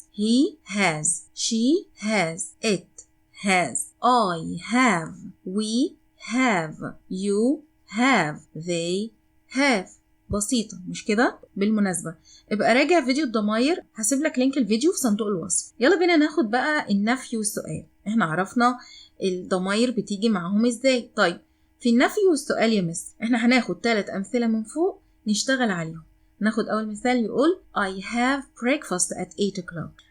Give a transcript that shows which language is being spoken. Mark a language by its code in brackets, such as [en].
[en] he has she has it has I have we have you have they have. [ar] بسيطة مش كده؟ بالمناسبة ابقى راجع فيديو الضماير، هسيب لك لينك الفيديو في صندوق الوصف. يلا بينا ناخد بقى النفي والسؤال. احنا عرفنا الضماير بتيجي معهم ازاي. طيب في النفي والسؤال يا مس احنا هناخد 3 أمثلة من فوق نشتغل عليهم. ناخد أول مثال يقول [en] I have breakfast at 8 o'clock.